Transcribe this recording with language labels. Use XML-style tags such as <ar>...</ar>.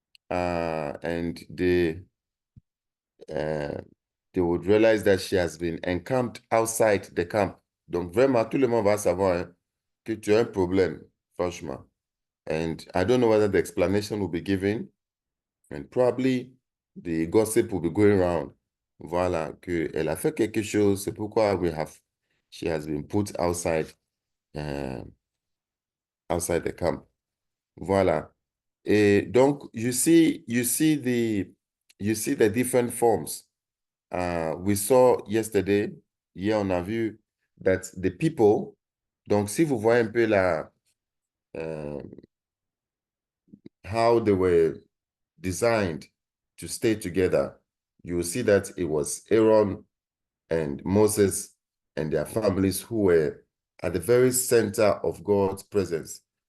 <en>And they would realize that she has been encamped outside the camp.</en> <fr>Donc vraiment, tout le monde va savoir, hein, que tu as un problème, franchement.</fr> <en>And I don't know whether the explanation will be given, and probably the gossip will be going around.</en> <fr>Voilà, qu'elle a fait quelque chose, c'est pourquoi</fr> <en>she has been put outside the camp.</en> <fr>Voilà. Et donc,</fr> <en>you see the different forms. We saw yesterday,</en> <fr>hier on a vu</fr> <en>that the people,</en> <fr>donc si vous voyez un peu</fr> <en>how they were designed to stay together, you will see that it was Aaron and Moses and their families who were at the very center of God's presence.</en>